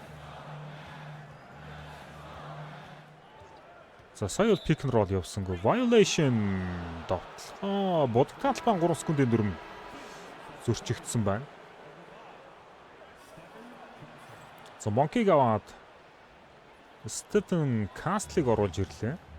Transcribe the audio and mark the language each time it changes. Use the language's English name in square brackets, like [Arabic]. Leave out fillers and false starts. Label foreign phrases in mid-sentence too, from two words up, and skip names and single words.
[Mongolian] За сая бол [English] pick and roll [Mongolian] явсангүй. Violation довтлоо. Бодогтой талбайн 3 секундын дүрм зөрчигдсэн байна. За Monkey аваад Stephen Castle-ыг оруулж ирлээ.